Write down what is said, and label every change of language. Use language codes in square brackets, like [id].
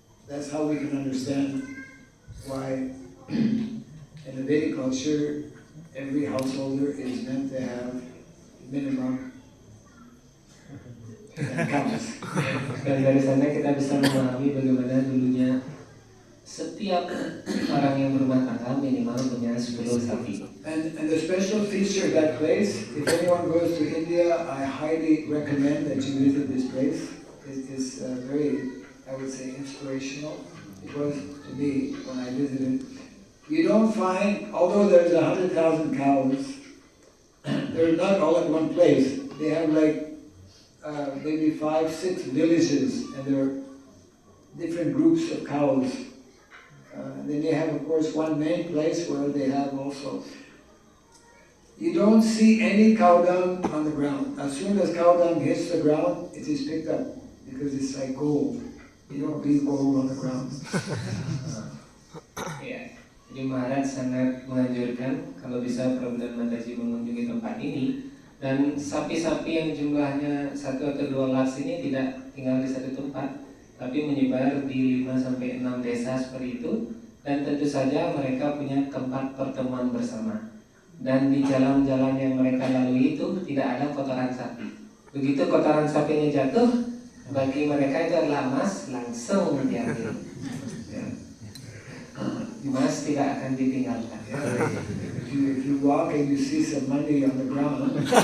[en] That's how we can understand why in the Vedic culture every householder is meant to have minimum cows. [id] Dan dari sana kita bisa memahami bagaimana dulunya setiap orang yang berumah tangga minimal punya 10 sapi. [en] And the special feature of that place, if anyone goes to India, I highly recommend that you visit this place. It is very, I would say, inspirational. It was to me when I visited. You don't find, although there's 100,000 cows, they're not all at one place. They have like maybe 5-6 villages, and there are different groups of cows. Then they have, of course, one main place where they have also. You don't see any cow dung on the ground. As soon as cow dung hits the ground, it is picked up because it's like gold. You don't leave gold on the ground. [id] Ya, jadi Maharaj sangat menganjurkan kalau bisa Prabhupada Mataji mengunjungi tempat ini, dan sapi-sapi yang jumlahnya 1 atau 2 lakhs ini tidak tinggal di satu tempat, tapi menyebar di 5-6 desa seperti itu, dan tentu saja mereka punya tempat pertemuan bersama. Dan di jalan-jalan yang mereka lalui itu tidak ada kotoran sapi. Begitu kotoran sapinya jatuh, bagi mereka itu adalah emas, langsung diambil. Ya. Emas tidak akan ditinggalkan. [en] If you walk and you see some money on the ground,